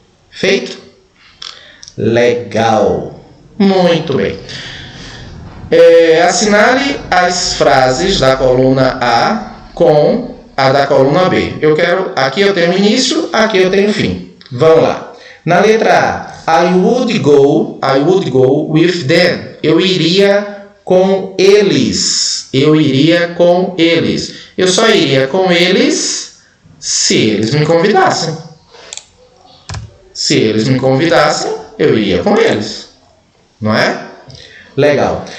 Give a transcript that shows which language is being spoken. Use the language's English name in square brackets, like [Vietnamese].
[Portuguese] Feito? Legal. Muito bem. Assinale as frases da coluna A com a da coluna B. Aqui eu tenho início, aqui eu tenho fim. Vamos lá. Na letra A, [English] I would go with them. [Portuguese] Eu iria com eles. Eu iria com eles. Eu só iria com eles se eles me convidassem. Se eles me convidassem, eu iria com eles. Não é? Legal.